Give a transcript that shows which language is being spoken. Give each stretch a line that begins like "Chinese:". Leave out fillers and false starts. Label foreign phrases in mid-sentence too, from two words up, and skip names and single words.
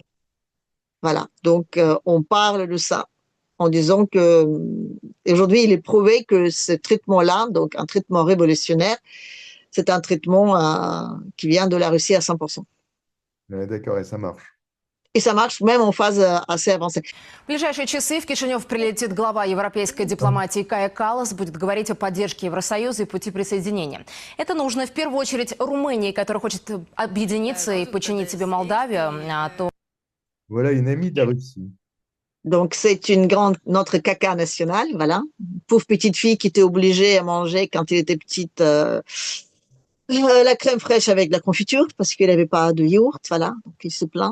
French: Voilà, donc on parle de ça en disant que aujourd'hui il est prouvé que ce traitement-là, donc un traitement révolutionnaire, c'est un traitement qui vient de la Russie à 100%. D'accord, et ça marche. Et ça marche même en phase assez avancée.
Russian: В ближайшие часы в Кишинев прилетит глава европейской дипломатии Кая Каллас, будет говорить о поддержке Евросоюза и пути присоединения. Это нужно в первую очередь Румынии, которая хочет объединиться и подчинить себе Молдавию.
French: Voilà une amie de la Russie. Donc, c'est notre caca national, voilà. Pauvre petite fille qui était obligée à manger quand elle était petite la crème fraîche avec de la confiture parce qu'elle n'avait pas de yaourt, voilà. Donc, il se plaint.